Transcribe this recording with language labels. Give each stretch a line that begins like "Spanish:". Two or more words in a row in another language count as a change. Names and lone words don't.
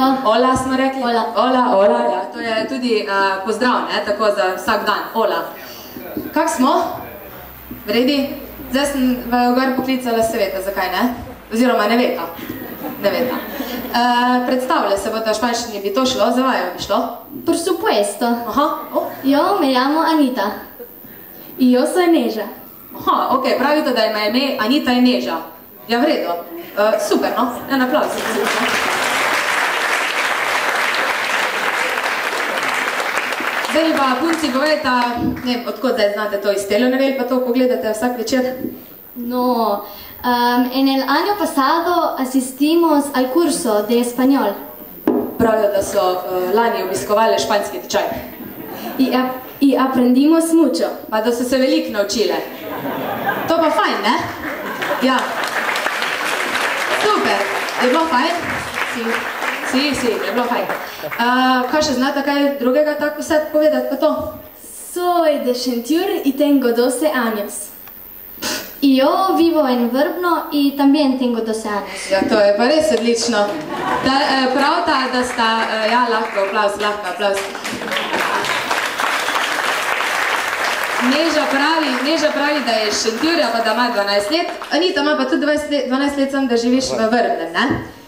Slovenian: Ola smo rekli? Ola, ja. To je tudi pozdrav, ne, tako za vsak dan. Ola. Kak smo? Vredi? Zdaj sem gor poklicala Sveta, zakaj ne? Oziroma ne veta. Predstavlja se bo to v španščini, bi to šlo, za vajo bi šlo?
Spanish: Por supuesto.
Slovenian: Aha.
Spanish: Yo me llamo Anita. Y yo soy Neža.
Slovenian: Aha, ok, pravite, da ima ime Anita in Neža. Ja, v redu. Super, no? En aplauz. Zdaj pa punci povejte, ne vem, odkot zdaj znate to iz telenovel, pa to pogledate vsak večer?
Spanish: No, en el año pasado asistimos al curso de español.
Slovenian: Pravijo, da so lani obiskovali španski tečaj.
Spanish: Y aprendimos mucho.
Slovenian: Pa da so se veliko naučile. To pa fajn, ne? Ja. Super. Je bilo fajn? Si, je bilo fajn. Kaj še znate kaj drugega tako vse povedati pa to?
Spanish: Soy de Šentjur y tengo 12 años. Y yo vivo en Vrbno y también tengo 12 años.
Slovenian: Ja, to je pa res odlično. Pravta, da sta, ja, lahko aplauz. Neža pravi, da je iz Šentjurja, pa da ima 12 let. Anita ima pa tudi 12 let sam, da živiš v Vrbnem, ne?